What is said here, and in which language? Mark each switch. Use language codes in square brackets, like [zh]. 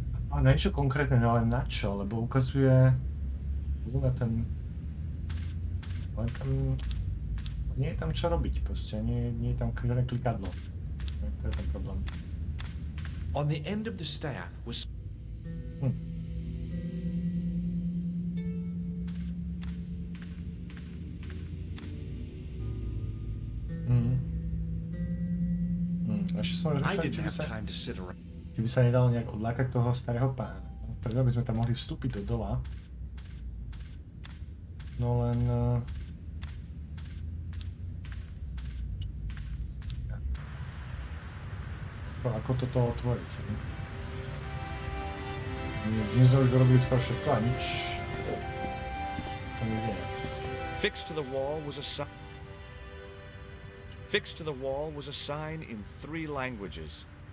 [sk] A na niečo konkrétne, ale na čo? Lebo ukazuje na ten... Ale tam... Nie je tam čo robiť proste, nie je tam žiadne klikadlo. To je ten problém. [en] On the end of the staff was... [sk] Ešte som rozmýšľal, či by sa nedalo nejak odlákať toho starého pána. Preto by sme tam mohli vstúpiť do dola. No len... Ako toto otvoriť? Z ním sme už urobili skoro všetko a nič... sa nedieje. [en] Fixed to the wall was a sign. Fixed to the wall was a sign in 3 languages.